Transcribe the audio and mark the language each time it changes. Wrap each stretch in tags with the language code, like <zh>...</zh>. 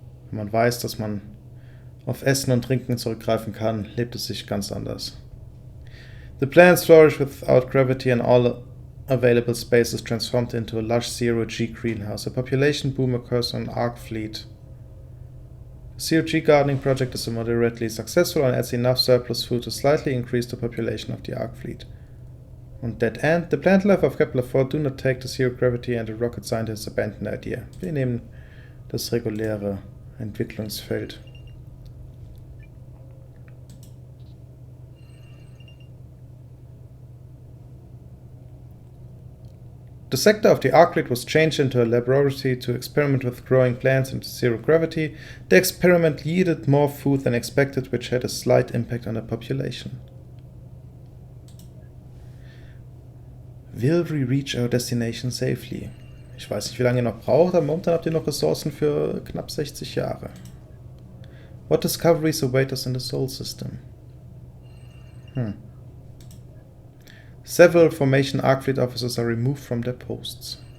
<de>Wenn man weiß, dass man auf Essen und Trinken zurückgreifen kann, lebt es sich ganz anders.</de> <en>The plants flourish without gravity and all available space is transformed into a lush zero-G greenhouse. A population boom occurs on Ark fleet. The zero-G gardening project is moderately successful and adds enough surplus food to slightly increase the population of the Ark fleet. On that end, the plant life of Kepler-4 do not take to zero gravity and the rocket scientists abandon the idea.</en> <de>Wir nehmen das reguläre Entwicklungsfeld.</de> <en>The sector of the Ark fleet was changed into a laboratory to experiment with growing plants into zero gravity. The experiment yielded more food than expected, which had a slight impact on the population. Will we reach our destination safely?</en> <de>Ich weiß nicht, wie lange ihr noch braucht, aber momentan habt ihr noch Ressourcen für knapp 60 Jahre.</de> <en>What discoveries await us in the Sol system? Several Formation Ark Fleet officers are removed from their posts.</en>